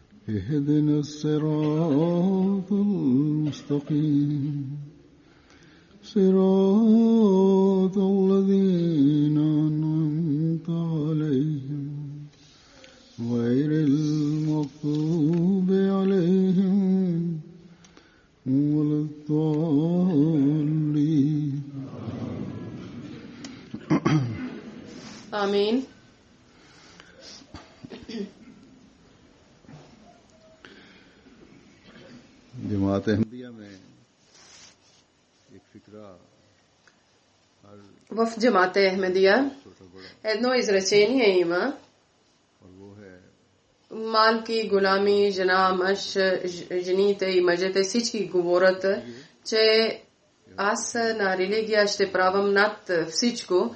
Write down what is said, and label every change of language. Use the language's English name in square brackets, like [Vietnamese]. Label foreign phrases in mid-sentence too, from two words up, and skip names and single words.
[Arabic] اهدنا الصراط المستقيم صراط الذين أنعمت عليهم غير المغضوب عليهم ولا الضالين आमीन। [Urdu] جماعت احمدیہ میں ایک فقرہ [Bulgarian] В джамата Ахмедия едно изречение има: малки, голями, жена, мъж, жените и мъжете всички говорят, че аз на религия ще правам над всичко.